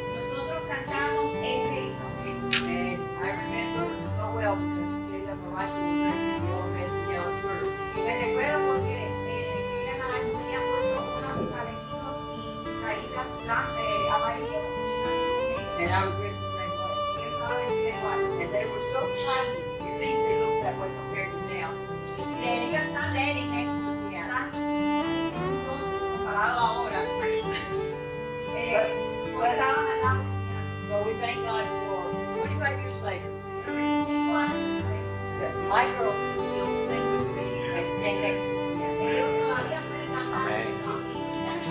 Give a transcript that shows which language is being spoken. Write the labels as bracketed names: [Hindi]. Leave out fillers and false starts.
[Spanish] Nosotros cantamos este himno. [English] And I remember so well because Caleb Horizon was dressed in yellow vest and yellow skirts. [Spanish] Y me recuerdo porque ella me había puesto unos vestidos y caídas amarillas [English] And I was dressed the same way. [Spanish] y él estaba vestido igual. [English] And they were so tiny, at least they looked that way compared to now. Standing next to the piano. [Spanish] Comparado ahora. [English] But [Spanish] Estaban al lado del piano. [English] we thank God for 25 years later [Spanish] 25 años después, [English] that my girls can still sing with me and stand next to the piano. [Spanish] ellos todavía pueden cantar.